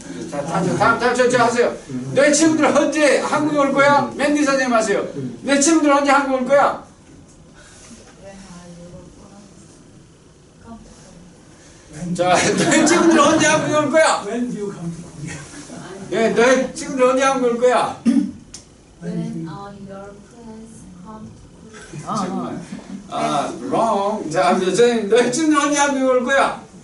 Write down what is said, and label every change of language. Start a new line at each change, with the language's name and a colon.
Korean: 자, 다음 하세요. 너의 친구들은 언제 한국에 올 거야? 맨디 선생님 하세요. 너의 친구들은 언제 한국에 올 거야? 자, 너의 친구들은 언제 한국에 올 거야?
English: When do you come to Korea?
Korean: 예, 너의 친구들은 언제 한국에 올 거야?
English: When are your friends come to
Korean: 정말. wrong. 자, 선생님, 너의 친구들은 언제 한국에 올 거야?